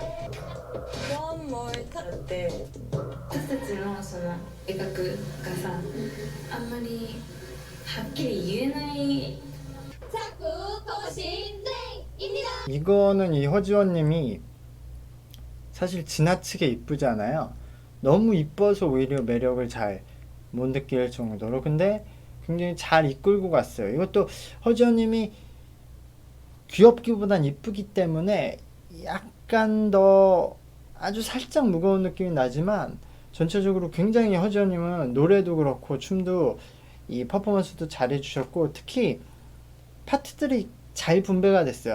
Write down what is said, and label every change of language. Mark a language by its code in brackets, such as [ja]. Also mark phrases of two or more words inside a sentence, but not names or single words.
[en] One more time. [ko] 네. [ja] 私たちのその絵描くがさ、あんまりはっきり言えない。 [ko] 이거는 이 허지원님이 사실 지나치게 이쁘잖아요. 너무 이뻐서 오히려 매력을 잘 못 느낄 정도로. 근데 굉장히 잘 이끌고 갔어요. 이것도 허지원님이 귀엽기보단 이쁘기 때문에 약간 더 아주 살짝 무거운 느낌이 나지만 전체적으로 굉장히 허지원님은 노래도 그렇고 춤도 이 퍼포먼스도 잘 해주셨고 특히 파트들이 잘 분배가 됐어요.